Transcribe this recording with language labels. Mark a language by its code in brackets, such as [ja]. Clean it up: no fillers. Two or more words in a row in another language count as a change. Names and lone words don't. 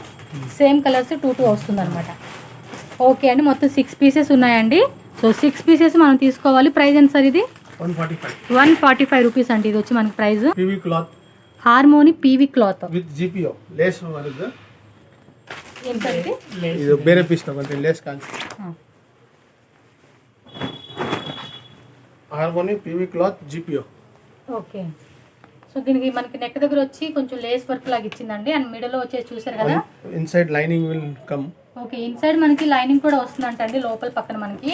[en] same colours [te] 2 వస్తుంది అనమాట. ఓకే అండి, మొత్తం 6 పీసెస్ ఉన్నాయండి. సో 6 పీసెస్ మనం తీసుకోవాలి. ప్రైస్ ఎంత సార్ ఇది? 145 రూపీస్ అండి. ఇది వచ్చి మనకి ప్రైస్. [en] Harmony PV cloth with GPO lace వరకు. [te] ఏంటంటే [kn] ಇದು ಬೇರೆ ಪೀಸ್ ತಗೊಂಡ್ರೆ ಲೇಸ್ ಕಾಣಿಸುತ್ತೆ. [en] Harmony PV cloth GPO. [te] ఓకే, సో దీనికి మనకి నెక్ దగ్గర వచ్చి కొంచెం [en] lace work [te] లాగా ఇచ్చిందండి. [en] and middle [te] లో వచ్చేసి చూసారు కదా, [en] inside lining will come. [te] ఓకే, ఇన్సైడ్ మనకి లైనింగ్ కూడా వస్తుందంట అండి లోపల పక్కన మనకి.